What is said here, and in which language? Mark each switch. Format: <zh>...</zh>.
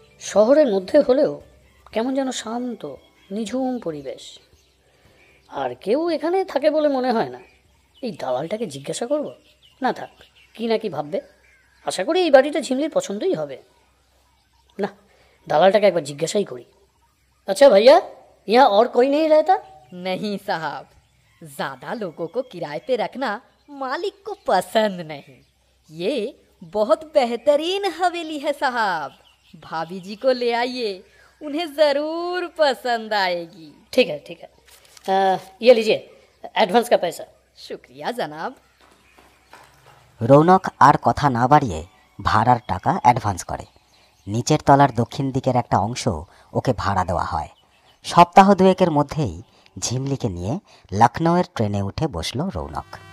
<bn>শহরের মধ্যে হলেও কেমন যেন শান্ত নিঝুম পরিবেশ। আর কেউ এখানে থাকে বলে মনে হয় না। এই দালালটাকে জিজ্ঞাসা করব? না থাক, কি না কি ভাববে। আশা করি এই বাড়িটা ঝিমলির পছন্দই হবে। না, দালালটাকে একবার জিজ্ঞাসাই করি।</bn> <hi>अच्छा भैया, यहाँ और कोई नहीं रहता? नहीं साहब, ज्यादा लोगों को किराए पे रखना मालिक को पसंद नहीं। ये बहुत बेहतरीन हवेली है साहब, भाभी जी को ले आइए, उन्हें जरूर पसंद आएगी। ठीक है ठीक है, ये लीजिए एडवांस का पैसा। शुक्रिया जनाब।</hi> <bn>রৌনক আর কথা না বাড়িয়ে ভাড়ার টাকা অ্যাডভান্স করে। নিচের তলার দক্ষিণ দিকের একটা অংশ ওকে ভাড়া দেওয়া হয়। সপ্তাহ দুয়েকের মধ্যেই ঝিমলিকে নিয়ে লখনৌয়ের ট্রেনে উঠে বসল রৌনক।</bn>